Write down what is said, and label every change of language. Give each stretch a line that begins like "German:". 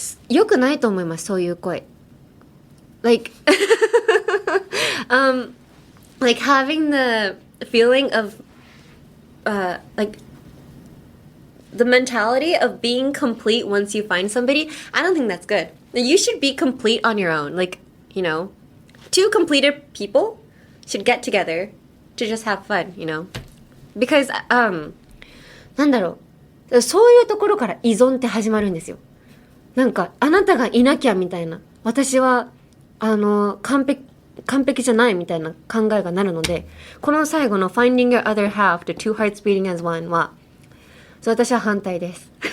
Japanese: よくないと思います、そういう声。
English: Like like having the feeling of like the mentality of being complete once you find somebody, I don't think that's good. You should be complete on your own. Like, you know, two completed people should get together to just have fun, you know? Because,
Japanese: なんだろう。そういうところから依存って始まるんですよ。なんか、あなたがいなきゃみたいな。私は、完璧じゃないみたいな考えがなるので、この最後の
English: Finding your other half to two hearts beating as one
Japanese: は、そう、私は反対です。